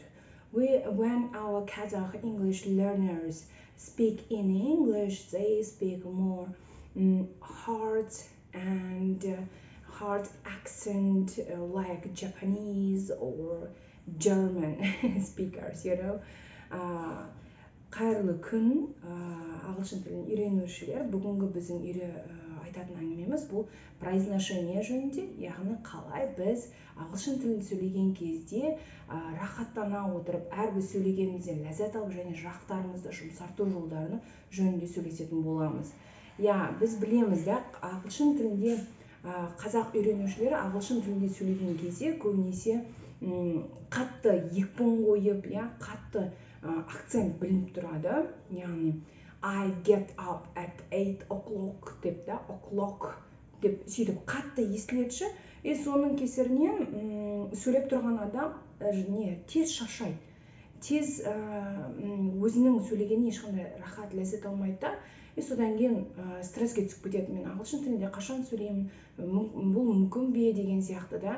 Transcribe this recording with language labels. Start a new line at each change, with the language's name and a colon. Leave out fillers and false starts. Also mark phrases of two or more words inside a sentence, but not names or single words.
English: When our Kazakh English learners speak in English, they speak more hard and hard accent like Japanese or German speakers, you know.
Kazakh: Қайырлы күн, ағылшын тілін үйренушілер. Бүгінгі біздің айтатын әңгімеміз бұл произношение жөнінде, яғни қалай біз ағылшын тілін сөйлеген кезде рахаттана отырып, әрбір сөйлегенімізден ләззат алып және жақтарымызды жұмсарту жолдарын жөнінде сөйлесетін боламыз. Біз білеміз, ағылшын тілінде қазақ үйренушілер ағылшын тілінде сөйлеген кезде көбінесе қатты екпін қойып, қатты акцент білініп тұрады. Яғни
English: I get up at 8 o'clock
Kazakh: деп o'clock деп сөйтіп қатты естіледі. Соның кесірінен сөйлеп тұрған адам тез шаршайды. Тез өзінің сөйлегеніне ешқандай рахат, ләззат алмайды. Содан кейін стресске түсіп кетеді. Мен ағылшын тілінде қашан сөйлеймін, бұл мүмкін бе деген сияқты да.